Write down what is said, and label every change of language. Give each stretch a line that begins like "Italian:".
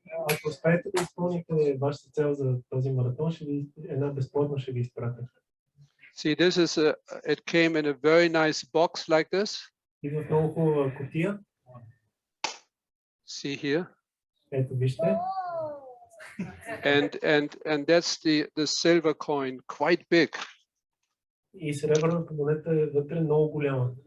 Bulgarian: Ако успеете да изпълните вашата цел за този маратон, една безплатно ще ви изпратя.
English: See, this is it came in a very nice box like this.
Bulgarian: Идва в много хубава кутия.
English: See here.
Bulgarian: Ето вижте.
English: And that's the silver coin, quite big.
Bulgarian: И сребърната монета е вътре много голяма.